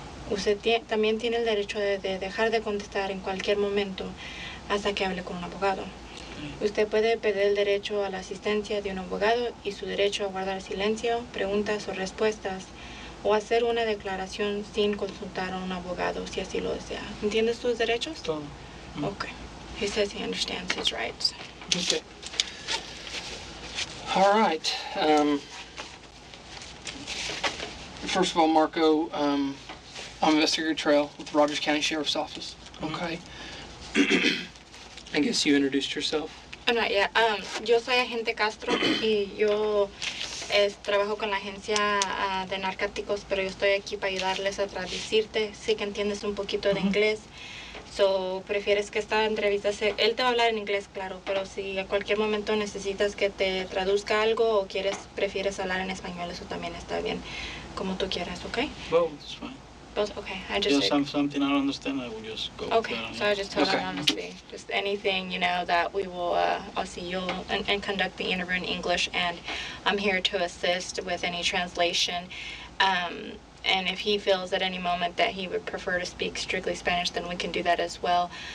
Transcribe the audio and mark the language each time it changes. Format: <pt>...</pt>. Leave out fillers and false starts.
<es>Usted también tiene el derecho de dejar de contestar en cualquier momento hasta que hable con un abogado. Usted puede pedir el derecho a la asistencia de un abogado y su derecho a guardar silencio, preguntas o respuestas, o hacer una declaración sin consultar a un abogado si así lo desea. ¿Entiendes tus derechos? Todo.</es> <en>Okay. He says he understands his rights. Okay. All right. First of all, Marco, I'm Investigator Trail with Rogers County Sheriff's Office. Okay. I guess you introduced yourself. Oh, no, yeah.</en> <es>Yo soy agente Castro y yo trabajo con la agencia de narcóticos, pero yo estoy aquí para ayudarles a traducirte. Sé que entiendes un poquito de inglés. So, prefieres que esta entrevista él te va a hablar en inglés, claro, pero si a cualquier momento necesitas que te traduzca algo o prefieres hablar en español, eso también está bien, como tú quieras, ¿ok?</es> <en>Both, it's fine. Both, okay. Just something I don't understand, I will just go. Okay, so I just told Okay. him honestly, just anything, that we will, I'll see you and conduct the interview in English, and I'm here to assist with any translation. And if he feels at any moment that he would prefer to speak strictly Spanish, then we can do that as well.</en>